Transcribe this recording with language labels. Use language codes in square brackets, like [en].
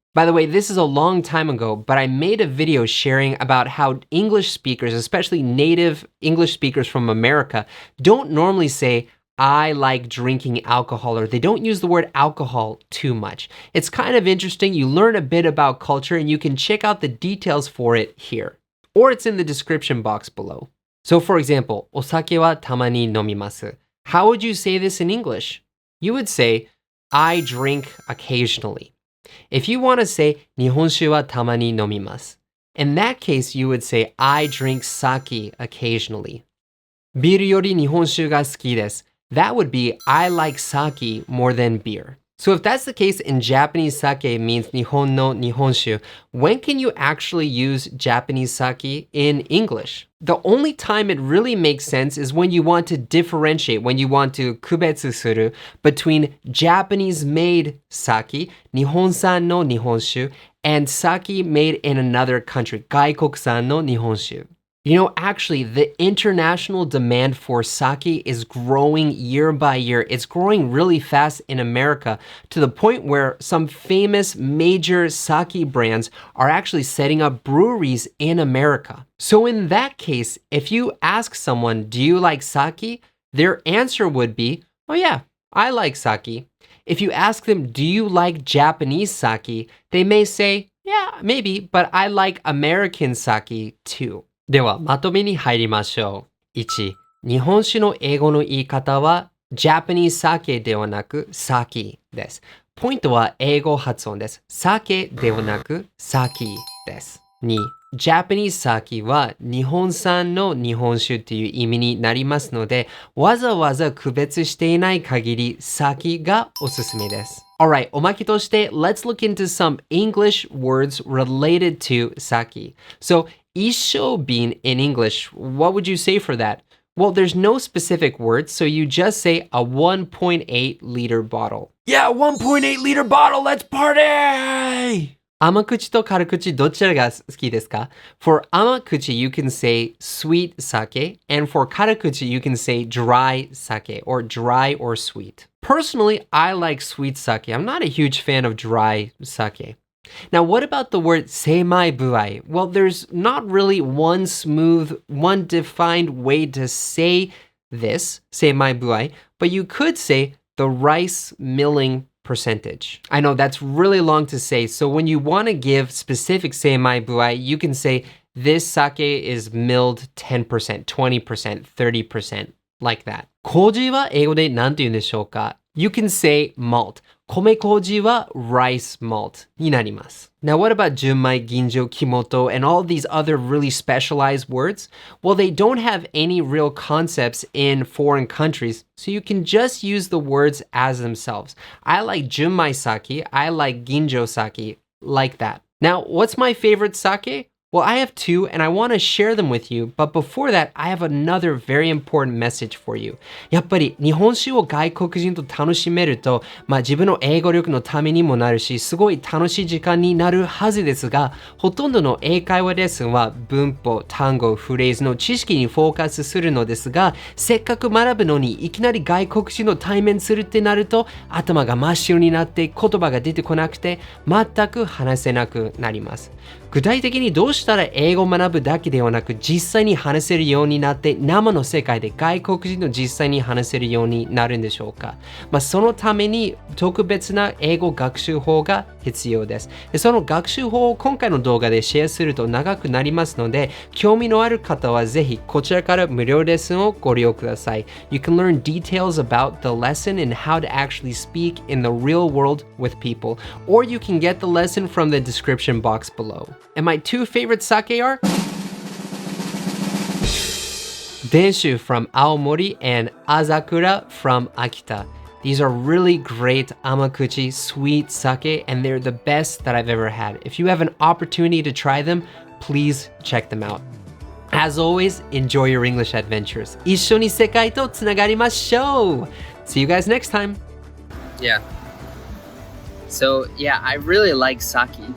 [en] By the way, this is a long time ago, but I made a video sharing about how English speakers, especially native English speakers from America, don't normally say, I like drinking alcohol, or they don't use the word alcohol too much. It's kind of interesting. You learn a bit about culture and you can check out the details for it here, or it's in the description box below. [ja] So for example, お酒はたまに飲みます. [en] How would you say this in English? You would say, I drink occasionally. If you want to say [ja] 日本酒はたまに飲みます, [en] in that case, you would say, I drink sake occasionally. [ja] ビールより日本酒が好きです. [en] That would be, I like sake more than beer. So if that's the case in Japanese, sake means 日本の日本酒. When can you actually use Japanese sake in English? The only time it really makes sense is when you want to differentiate, when you want to [ja] 区別する [en] between Japanese-made sake, [ja] 日本産の日本酒, [en] and sake made in another country, [ja] 外国産の日本酒. [en] You know, actually, the international demand for sake is growing year by year. It's growing really fast in America to the point where some famous major sake brands are actually setting up breweries in America. So in that case, if you ask someone, do you like sake? Their answer would be, oh yeah, I like sake. If you ask them, do you like Japanese sake? They may say, yeah, maybe, but I like American sake too. [ja] では、まとめに入りましょう。1、日本酒の英語の言い方は Japanese sake ではなく sake です。ポイントは英語発音です。sake ではなく sake です。 2、Japanese sake は日本産の日本酒という意味になりますので、わざわざ区別していない限り sake がおすすめです。 [en] Alright, [ja] おまけとして [en] let's look into some English words related to sake. So, 一升瓶 in English, what would you say for that? Well, there's no specific word, so you just say a 1.8 liter bottle. Yeah, 1.8 liter bottle, let's party! [ja] 甘口と辛口どちらが好きですか? [en] For 甘口 you can say sweet sake, and for 辛口 you can say dry sake, or dry or sweet. Personally, I like sweet sake. I'm not a huge fan of dry sake. Now, what about the word 精米部合? Well, there's not really one smooth, one defined way to say this, 精米部合, but you could say the rice milling percentage. I know that's really long to say, so when you want to give specific 精米部合, you can say this sake is milled 10%, 20%, 30%, like that. [ja] 麹は英語で何て言うんでしょうか? [en] You can say malt. [ja] 米麹は rice malt になります。 [en] Now, what about 純米、吟醸、木本, and all these other really specialized words? Well, they don't have any real concepts in foreign countries, so you can just use the words as themselves. I like 純米 sake, I like 吟醸 sake, like that. Now, what's my favorite sake? Well, I have two, and I want to share them with you, but before that, I have another very important message for you. [ja] やっぱり日本酒を外国人と楽しめると、自分の英語力のためにもなるし、すごい楽しい時間になるはずですが、ほとんどの英会話レッスンは文法、単語、フレーズの知識にフォーカスするのですが、せっかく学ぶのにいきなり外国人と対面するってなると、頭が真っ白になって言葉が出てこなくて、全く話せなくなります。具体的にどうしたら英語を学ぶだけではなく実際に話せるようになって生の世界で外国人と実際に話せるようになるんでしょうか。そのために特別な英語学習法が必要です。その学習法を今回の動画でシェアすると長くなりますので、興味のある方はぜひこちらから無料レッスンをご利用ください。 [en] You can learn details about the lesson and how to actually speak in the real world with people, or you can get the lesson from the description box below. And my two favorite sake are Denshu from Aomori and Azakura from Akita. These are really great amakuchi, sweet sake, and they're the best that I've ever had. If you have an opportunity to try them, please check them out. As always, enjoy your English adventures. [ja] 一緒に世界とつながりましょう. [en] See you guys next time. Yeah. So, yeah, I really like sake.